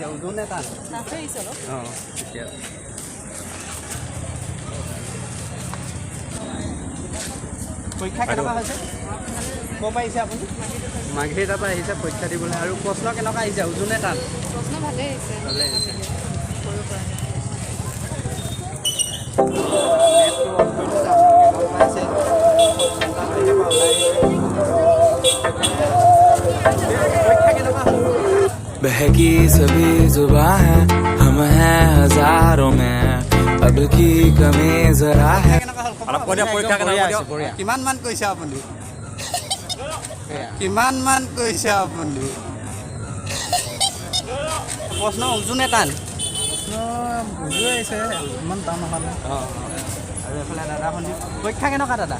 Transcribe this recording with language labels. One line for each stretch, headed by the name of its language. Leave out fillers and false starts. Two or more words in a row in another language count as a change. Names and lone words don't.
Assamese: ওজনে টান? ঠিকে আছে। পৰীক্ষা কেনেকুৱা হৈছে? ক'ৰ পৰা আহিছে আপুনি? মাঘেৰিটাৰ পৰা আহিছে পৰীক্ষা দিবলৈ। আৰু প্ৰশ্ন কেনেকুৱা আহিছে? ওজনে টান? প্ৰশ্ন ভালেই আহিছে। ভালেই হৈছে। সৰুৰ পৰা
Hindi: बहकी सभी जुबां है, हम हैं हजारों में, अब की कमी जरा है।
Assamese: কিমানমান কৈছে আপুনি? কিমানমান কৈছে আপুনি? প্ৰশ্ন উজু নে টান বুজিয়ে আহিছে ইমান টান নাপালে অঁ আৰু এইফালে দাদা শুনি পৰীক্ষা কেনেকুৱা দাদা